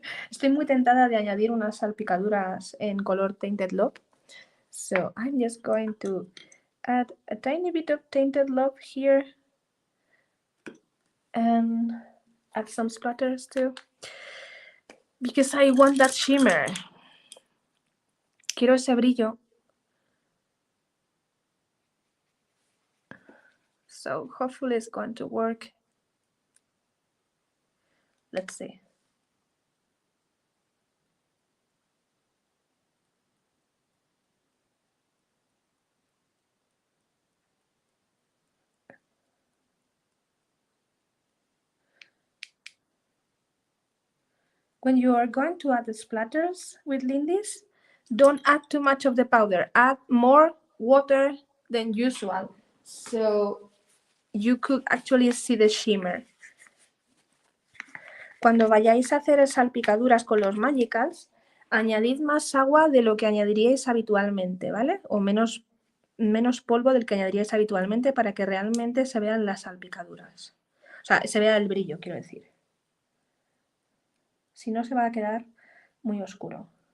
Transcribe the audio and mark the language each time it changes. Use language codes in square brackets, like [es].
[es] Estoy muy tentada de añadir unas salpicaduras en color Tainted Love. [en] So I'm just going to add a tiny bit of Tainted Love here. And add some splatters too. Because I want that shimmer. [es] Quiero ese brillo. [en] So hopefully it's going to work. Let's see. When you are going to add the splatters with Lindy's, don't add too much of the powder. Add more water than usual. So you could actually see the shimmer. [es] Cuando vayáis a hacer salpicaduras con los Magicals, añadid más agua de lo que añadiríais habitualmente, ¿vale? O menos polvo del que añadiríais habitualmente para que realmente se vean las salpicaduras. O sea, se vea el brillo, quiero decir. Si no, se va a quedar muy oscuro.